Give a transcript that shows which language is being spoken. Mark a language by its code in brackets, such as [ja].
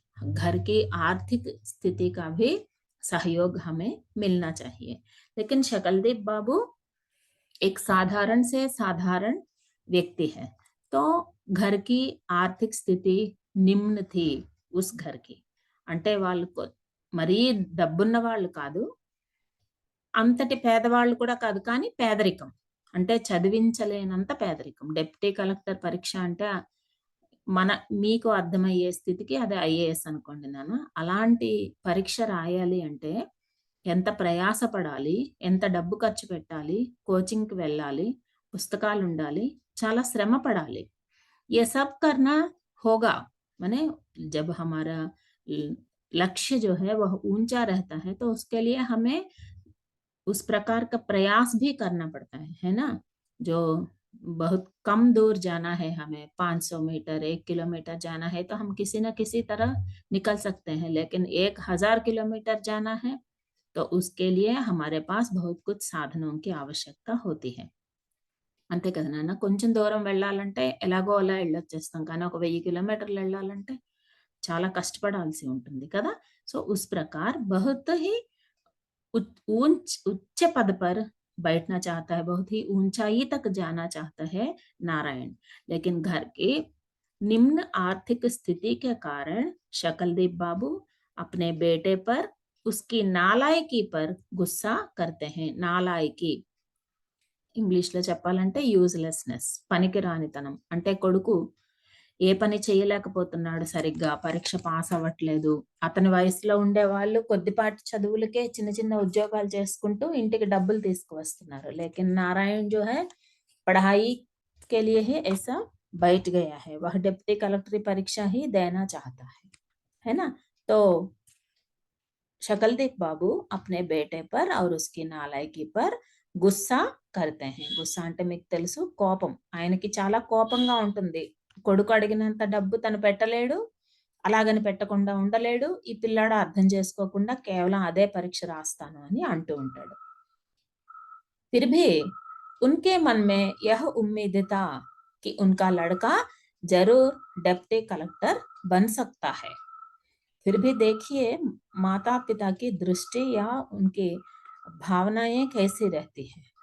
[hi] घर की आर्थिक स्थिति का भी सहयोग हमें मिलना चाहिए। लेकिन शकलदीप बाबू एक साधारण से साधारण व्यक्ति है, तो घर की [te] ఆర్థిక స్థితి నిమ్న [hi] थी उस घर की। [te] అంటే వాళ్ళకు మరీ డబ్బున్న వాళ్ళు కాదు, అంతటి పేదవాళ్ళు కూడా కాదు, కానీ పేదరికం. అంటే చదివించలేనంత పేదరికం. డెప్యూటీ కలెక్టర్ పరీక్ష అంటే మన మీకు అర్థమయ్యే స్థితికి అది ఐఏఎస్ అనుకోండి నాన్న. అలాంటి పరీక్ష రాయాలి అంటే ఎంత ప్రయాస పడాలి, ఎంత డబ్బు ఖర్చు పెట్టాలి, కోచింగ్‌కి వెళ్ళాలి, పుస్తకాలుండాలి, చాలా శ్రమ పడాలి. [hi] ये सब करना होगा, माने जब हमारा लक्ष्य जो है वह ऊंचा रहता है, तो उसके लिए हमें उस प्रकार का प्रयास भी करना पड़ता है ना। जो बहुत कम दूर जाना है, हमें 500 मीटर 1 किलोमीटर जाना है, तो हम किसी न किसी तरह निकल सकते हैं। लेकिन 1000 किलोमीटर जाना है, तो उसके लिए हमारे पास बहुत कुछ సాధనం की आवश्यकता होती है. [te] అంతే కదా నాన్న. కొంచెం దూరం వెళ్ళాలంటే ఎలాగో అలా వెళ్ళొచ్చేస్తాం, కానీ ఒక 1000 కిలోमीटर వెళ్ళాలంటే చాలా కష్టపడాల్సి ఉంటుంది కదా. [hi] సో उस प्रकार बहुत ही उच्च पद पर बैठना चाहता है, बहुत ही ऊंचाई तक जाना चाहता है नारायण। लेकिन घर के निम्न आर्थिक स्थिति के कारण शकलदीप बाबू अपने बेटे पर उसकी नालायकी पर गुस्सा करते हैं। [te] నాలాయకి ఇంగ్లీష్‌లో చెప్పాలంటే యూజ్‌లెస్‌నెస్, పనికిరానితనం. అంటే కొడుకు ఏ పని చేయలేకపోతున్నాడు సరిగ్గా, పరీక్ష పాస్ అవ్వట్లేదు. అతని వయసులో ఉండేవాళ్ళు కొద్దిపాటి చదువులకే చిన్న చిన్న ఉద్యోగాలు చేసుకుంటూ ఇంటికి డబ్బులు తీసుకువస్తున్నారు. [hi] लेकिन नारायण जो है पढ़ाई के लिए ही ऐसा बैठ गया है, वह डिप्टी कलेक्टर परीक्षा ही देना चाहता है ना। तो शकलदीप बाबू अपने बेटे पर और उसकी नालायकी पर గుస్సా करते हैं. [te] గుస్సా అంటే మీకు తెలుసు, కోపం. ఆయనకి చాలా కోపంగా ఉంటుంది. కొడుకు అడిగినంత డబ్బు తను పెట్టలేడు, అలాగని పెట్టకుండా ఉండలేడు. ఈ పిల్లాడు అర్థం చేసుకోకుండా కేవలం అదే పరీక్ష రాస్తాను అని అంటూ ఉంటాడు. [hi] फिर भी उनके मन में यह उम्मीद था कि उनका लड़का जरूर डिप्टी कलेक्टर बन सकता है. फिर भी देखिए माता पिता की दृष्टि या उनकी भावनाएं कैसी रहती है.